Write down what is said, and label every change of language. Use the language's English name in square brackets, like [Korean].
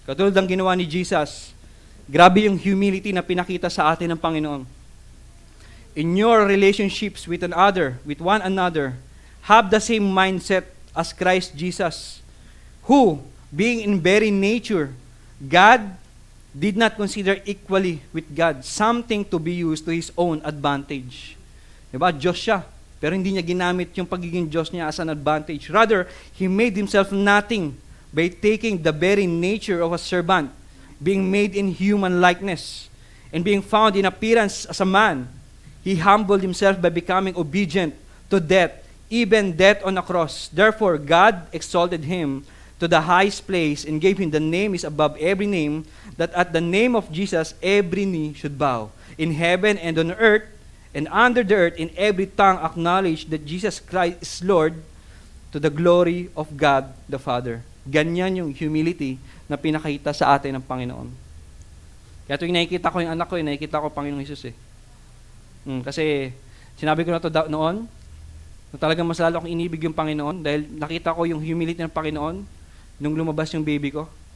[Filipino] Katulad ng ginawa ni Jesus, grabe yung humility na pinakita sa atin ng Panginoon. [English] In your relationships with one another, have the same mindset as Christ Jesus, who, being in very nature, God did not consider equally with God something to be used to His own advantage. [Filipino] Diba? Diyos siya. Pero hindi niya ginamit yung pagiging Diyos niya [English] as an advantage. Rather, He made Himself nothing by taking the very nature of a servant, being made in human likeness, and being found in appearance as a man. He humbled Himself by becoming obedient to death, even death on a cross. Therefore, God exalted Him to the highest place and gave him the name is above every name, that at the name of Jesus every knee should bow, in heaven and on earth and under the earth, and every tongue acknowledge that Jesus Christ is Lord, to the glory of God the Father. [Filipino] Ganyan yung humility na pinakita sa atin ng Panginoon. Kaya tuwing nakikita ko yung anak ko, nakikita ko Panginoong Jesus eh. Kasi sinabi ko na to noon, na talagang mas lalo akong inibig yung Panginoon dahil nakita ko yung humility ng Panginoon nung lumabas yung baby ko.